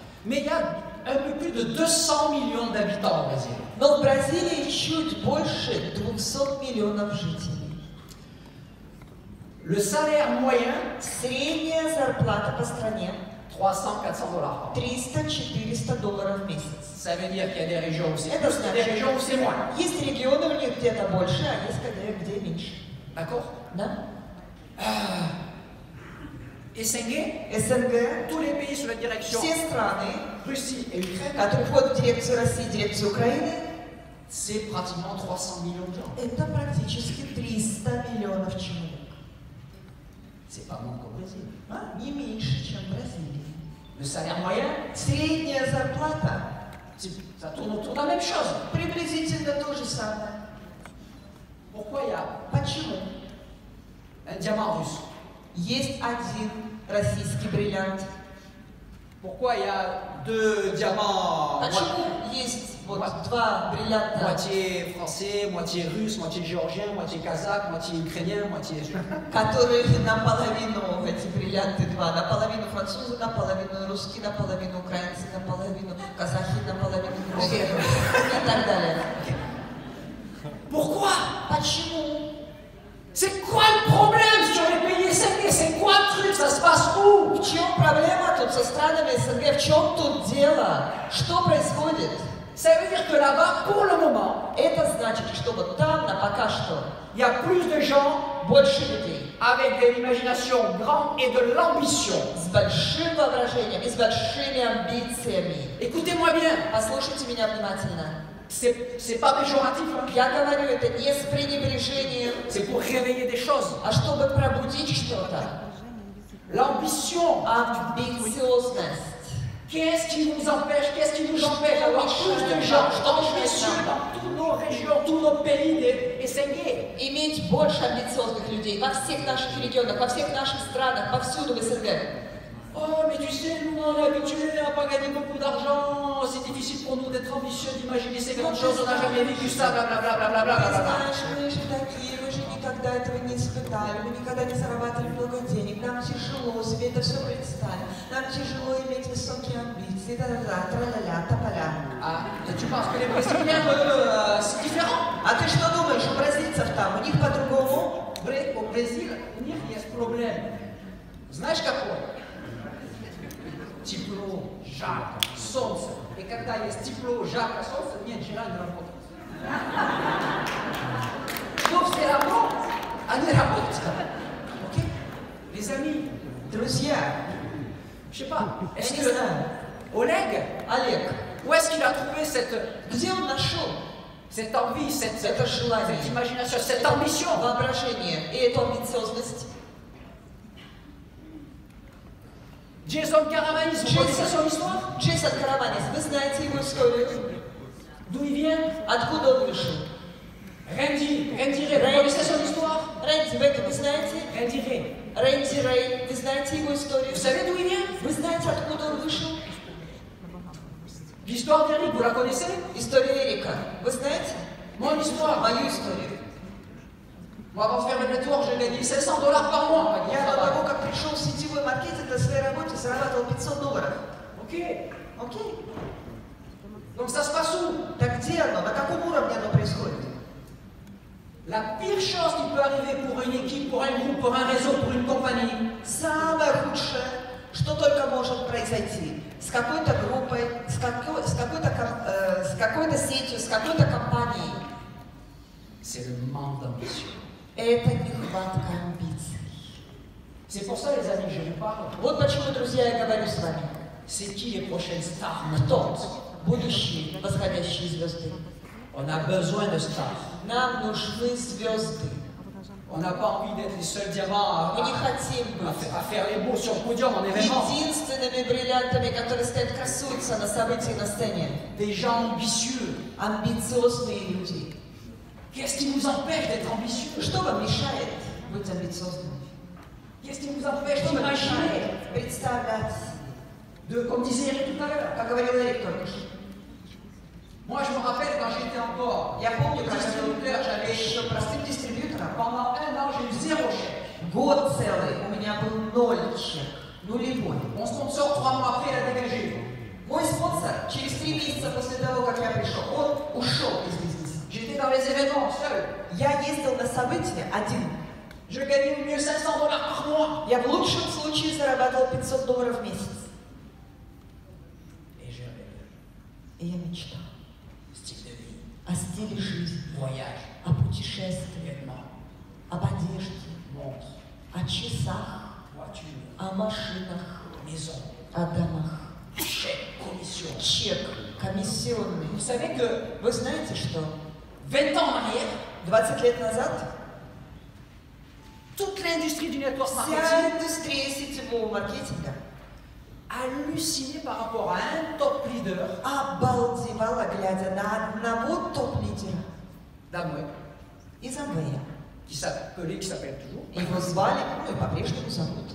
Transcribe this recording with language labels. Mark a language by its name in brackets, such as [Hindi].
[French] Mais il y a un peu plus de 200 millions d'habitants au Brésil. [Russian] но в Бразилии чуть больше 200 миллионов жителей. [French] Le salaire moyen, [Russian] Средняя зарплата по стране [French] $300-400. [Russian] 300-400 долларов в месяц. [French] Ça veut dire qu'il y a des régions où c'est [Russian] Это [French] plus, des régions où c'est moins. [Russian] Есть регионы у них где-то больше, а есть где меньше. [French] D'accord? [Russian] Да? [French] SNG, [Russian] СНГ, [French] tous les pays sous la direction [Russian] все страны, [French] Russie et Ukraine, [Russian] которые входят в дирекцию России, дирекцию Украины, [French] c'est pratiquement 300 millions de gens. [Russian] это практически 300 миллионов человек. [French] C'est pas moins qu'au Brésil. [Russian] Не меньше, чем в Бразилии. [French] Le salaire moyen, [Russian] Средняя зарплата [French] ça tourne autour de la même chose. [Russian] приблизительно то же самое. [French] Pourquoi il y a [Russian] Почему? [French] un diamant russe? [Russian] Есть один российский бриллиант. [French] Pourquoi il y a deux diamants, [Russian] Почему есть вот два бриллианта, [French] moitié français, moitié russe, moitié géorgien, moitié kazakh, moitié ukrainien, moitié... [Russian] которые наполовину, эти бриллианты два, наполовину французы, наполовину русские, наполовину украинцы, наполовину казахи, наполовину русские и так далее. [French] Pourquoi? [Russian] Почему? [French] C'est quoi le problème sur les pays SNG? C'est quoi le truc? Ça se passe où? [Russian] В чем проблема тут со странами СНГ? В чем тут дело? Что происходит? [French] Ça veut dire que là-bas, pour le moment, [Russian] Это значит, что вот там, на пока что, [French] il y a plus de gens [Russian] больше людей [French] avec de l'imagination grande et de l'ambition. [Russian] с большим воображением и с большими амбициями. [French] Écoutez-moi bien, [Russian] Послушайте меня внимательно. [French] c'est pas péjoratif, hein? [Russian] Я говорю это не с пренебрежением, [French] C'est pour réveiller des choses. [Russian] а чтобы пробудить что-то. [French] L'ambition. [Russian] Амбициозность. [French] Qu'est-ce qui nous empêche? Qu'est-ce qui nous empêche d'avoir plus de gens ambitieux dans toutes nos régions, tous nos pays des SNG? [Russian] Иметь больше амбициозных людей во всех наших регионах, во всех наших странах, повсюду в СНГ. [French] Oh, mais tu sais, nous on est habitués à pas gagner beaucoup d'argent, c'est difficile pour nous d'être ambitieux, d'imaginer ces grandes choses, on n'a jamais vécu ça, blablabla. [Russian] Ты знаешь, мы же такие, мы же никогда этого не испытали, мы никогда не зарабатывали много денег, нам тяжело себе это все представить, нам тяжело иметь высокие амбиции, тра-ля-ля, тополя. [French] Ah, et tu penses que les Brésiliens, c'est différent? [Russian] А ты что думаешь, у бразильцев там, у них по-другому? [French] Au Brésil, [Russian] у них есть проблème. Знаешь какой? Тепло, жарко, солнце. И когда есть тепло, жарко, солнце, нет желания работать. Но все равно они работают. [French] Ok? Les amis, [Russian] Друзья, [French] je sais pas, [Russian] я [French] est-ce [Russian] не [French] que [Russian] знаю, [French] Oleg, [Russian] Олег, [French] où est-ce qu'il a trouvé [Russian] где он нашел [French] cette envie, cette [Russian] это желание, [French] imagination, cette ambition? [Russian] воображение и эту амбициозность? [French] Jason Caravannis, vous connaissez son histoire? [Russian] Джейсон Караванис, вы знаете его историю? [French] D'où il vient? [Russian] Откуда он вышел? [French] Randy Ray, vous connaissez son histoire? [Russian] Рэнди Вейк, вы знаете? [French] Randy Ray. [Russian] Рэнди Рэй, вы знаете его историю? [French] Vous savez d'où il vient? [Russian] Вы знаете, откуда он вышел? [French] L'histoire d'Eric, vous la connaissez? [Russian] История Эрика. Вы знаете? [French] Mon histoire. [Russian] Мою историю. [French] Moi, avant de faire le network, j'ai gagné $500 par mois. [Russian] Я до того, как пришел в сетевой маркетинг, на своей работе зарабатывал $500. [French] Ok. [Russian] Окей. [French] Donc ça se passe où? [Russian] Так где оно? На каком уровне оно происходит? [French] La pire chose qui peut arriver pour une équipe, pour un groupe, pour un réseau, pour une compagnie, [Russian] Самое худшее, что только может произойти с какой-то группой, с какой-то сетью, с какой-то компанией, [French] c'est le manque d'ambition. [Russian] это нехватка амбиций. [French] C'est pour ça, les amis, je vous parle. [Russian] Вот почему, друзья, я говорю с вами. [French] C'est qui les prochaines stars? [Russian] Кто будущие восходящие звезды? [French] On a besoin de stars. [Russian] Нам нужны звезды. [French] On n'a pas envie d'être les seuls diamants [Russian] Мы не хотим быть [French] à faire les beaux sur le podium en événement. [Russian] единственными бриллиантами, которые стоят, красуются на событии, на сцене. [French] Des gens ambitieux. [Russian] Амбициозные люди. [French] Qu'est-ce qui nous empêche d'être ambitieux? [Russian] Что вам мешает быть амбициозным? [French] Qu'est-ce qui nous empêche [Russian] Что вам [French] d'imaginer? [Russian] мешает представлять? [French] Comme disait Eric tout à l'heure. [Russian] Как говорил Эрик только что. [French] Moi, je me rappelle quand j'étais encore [Russian] Я помню, как [French] distributeur, [Russian] я [French] j'avais [Russian] еще простым дистрибьютором. [French] pendant 1 an, j'ai eu 0 chèque. [Russian] Год целый у меня был 0 чек. Нулевой. [French] Mon sponsor, 3 mois après, il a dégagé. [Russian] Мой спонсор через 3 месяца после того, как я пришел, он ушел из бизнеса. [French] J'étais dans les événements seul. [Russian] Я ездил на события один. [French] Je gagnais au mieux $500 par mois. [Russian] Я в лучшем случае зарабатывал $500 в месяц. [French] Et je rêvais. [Russian] И я мечтал [French] Style de vie, [Russian] о стиле жизни, [French] voyage, [Russian] о путешествии, [French] vêtements, [Russian] об одежде, [French] montres, [Russian] о часах, [French] voitures, [Russian] о машинах, [French] maisons, [Russian] о домах. [French] chèques, commissions. [Russian] Чек комиссионный. [French] Vous savez que [Russian] Вы знаете что? [French] 20 ans en arrière, [Russian] 20 лет назад [French] toute l'industrie du network [Russian] вся [French] marketing [Russian] индустрия сетевого маркетинга [French] hallucinait par rapport à un top leader [Russian] обалдевала, глядя на одного топ-лидера [French] d'Amway [Russian] из Amway. [French] qui s'appelle toujours [Russian] Его звали, ну и по-прежнему зовут,